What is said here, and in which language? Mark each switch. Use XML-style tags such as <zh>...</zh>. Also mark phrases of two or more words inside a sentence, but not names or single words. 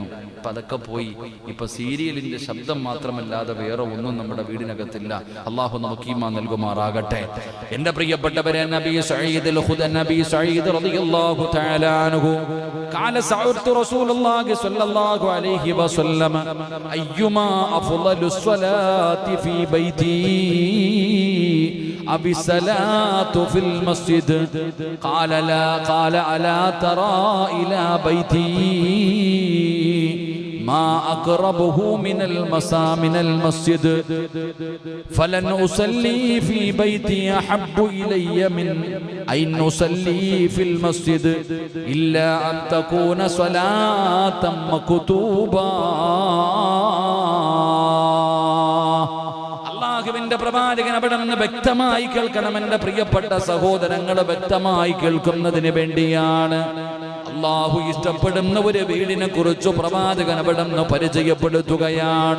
<ml>ഇപ്പൊ അതൊക്കെ പോയി. ഇപ്പൊ സീരിയലിന്റെ ശബ്ദം മാത്രമല്ലാതെ വേറെ ഒന്നും നമ്മുടെ വീടിനകത്തില്ല. അള്ളാഹു നമുക്ക് ഈമാൻ നൽകുമാറാകട്ടെ. എന്റെ പ്രിയപ്പെട്ടവരെ, നബി</ml> <ar>സഈദ് رضي الله تعالى عنه قال سألت رسول الله صلى الله عليه وسلم أيما أفضل الصلاة في بيتي أبي الصلاة في المسجد قال لا قال ألا ترى إلى بيتي ما أقربه من المسجد فلن أصلي في بيتي أحب إلي من أن أصلي في المسجد إلا أن تكون صلاة مكتوبة.</ar> <ml>അള്ളാഹുവിന്റെ പ്രവാചകൻ അവിടെ നിന്ന് വ്യക്തമായി കേൾക്കണം. എന്റെ പ്രിയപ്പെട്ട സഹോദരങ്ങളെ, വ്യക്തമായി കേൾക്കുന്നതിന് വേണ്ടിയാണ്. അള്ളാഹു ഇഷ്ടപ്പെടുന്ന ഒരു വീടിനെ കുറിച്ച് പ്രവാചകൻ അവിടെ നിന്ന് പരിചയപ്പെടുത്തുകയാണ്.</ml>